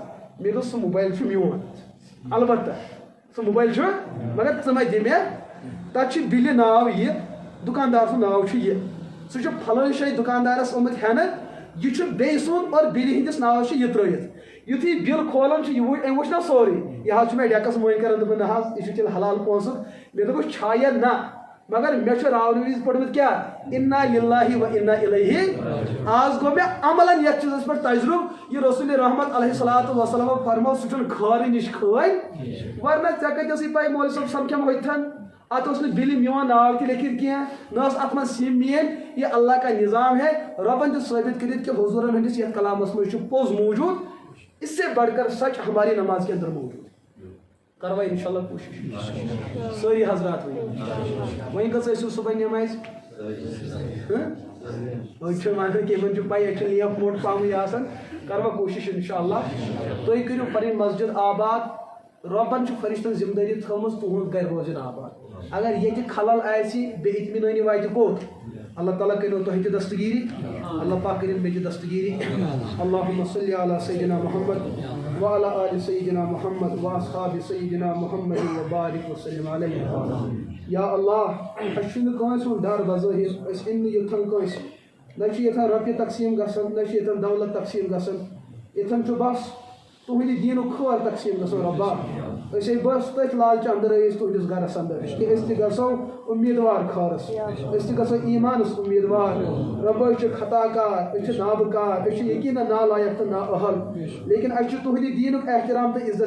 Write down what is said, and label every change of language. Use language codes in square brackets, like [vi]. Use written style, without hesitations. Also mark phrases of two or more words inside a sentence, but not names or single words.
[ks] مےٚ دوٚپ سُہ موبایل چھُ میون البتہ سُہ موبایل چھُ مگر ژٕ مہ دِ مےٚ تَتھ چھِ بِلہِ ناو یہِ دُکاندار سُنٛد ناو چھُ یہِ سُہ چھُ پھلٲنۍ جایہِ دُکاندارَس آمُت ہٮ۪نہٕ یہِ چھُ بیٚیہِ سُنٛد اور بِلہِ ہِنٛدِس ناوَس چھِ یہِ ترٛٲوِتھ یُتھُے بِل کھولان چھُ أمۍ وٕچھ نا سورُے یہِ حظ چھُ مےٚ ڈٮ۪کَس مٔنٛزۍ کَران دوٚپُن نہ حظ یہِ چھُ تیٚلہِ حلال پونٛسہٕ مےٚ دوٚپُس چھا یا نہ مگر مےٚ چھُ راونہٕ وِزِ پوٚرمُت کیٛاہ [ar] اِنّا لِلّٰہِ و اِنّا اِلَیْہِ [ks] آز گوٚو مےٚ عملاً یَتھ چیٖزَس پٮ۪ٹھ تجرُبہٕ یہِ رسولِ رحمت [ar] علیہ الصلوٰتُ وسلامو [ks] فرموو سُہ چھُنہٕ خٲرٕے نِش کھٲلۍ ورنہ ژےٚ کَتہِ ٲسٕے پَے مولوی صٲب سَمکھیٚمو ہوٚتھَن اَتھ اوس نہٕ بِلہِ میون ناو تہِ لیکھِتھ کینٛہہ نہ ٲس اَتھ منٛز سِم میٛٲنۍ [ur] یہِ اللہ کا نظام ہے [ks] رۄبَن دیُت ثٲبِت کٔرِتھ کہِ حضوٗرَن ہٕنٛدِس یَتھ کلامَس منٛز چھُ پوٚز موٗجوٗد [ur] اس سے بڑھ کر سچ ہماری نماز کے اندر موجود [ks] کروا [ar] انشاء اللہ [ks] کوشش ساری حضرات وہیں کس ٲسِو صبح نماز أڑۍ ونان کہ یِمن چھُ پاے ییٚتہِ چھُ لیپ موٹ پامٕے آسان کروا کوشش [ar] انشاء اللہ [ks] تُہۍ کٔرِو پنٕنۍ مسجد آباد رۄبن چھُ فرشتن ذمہٕ دٲری تھٲومٕژ تُہُنٛد گرِ روزن آباد اگر ییٚتہِ خلل آسہِ بے اطمینٲنی واتہِ کوٚت اللہ تعالیٰ کٔرِو تۄہہِ تہِ دستگیٖری اللہ پاک کٔرِنۍ مےٚ تہِ دستگیٖری [ar] اللہُمَ صلی علی سیدنا محمد وعلی آلِ سیدنا محمد واصحابِ سیدنا محمد وبارک وسلم علیہ [ks] یا اللہ اَسہِ چھُنہٕ کٲنٛسہِ ہُنٛد ڈر بظٲہِر أسۍ یِن نہٕ یوٚتھن کٲنٛسہِ نہ چھِ ییٚتھن رۄپیہِ تقسیٖم گژھان نہ چھِ ییٚتھن دولت تقسیٖم گژھان ییٚتھن چھُ بس تہندِ دیٖنُک خٲر تقسیٖم گژھو رۄبا أسۍ ہے بس تٔتھۍ لالچہِ اندر أسۍ تُہندِس گرس اندر کہ أسۍ تہِ گژھو امیٖدوار خٲرس أسۍ تہِ گژھو ایٖمانس امیٖدوار رۄبا أسۍ چھِ خطا کار أسۍ چھِ نابکار أسۍ چھِ یقیٖنن نالایق تہٕ نااہل لیکن اَسہِ چھُ تُہندِ دیٖنُک احترام تہٕ عزت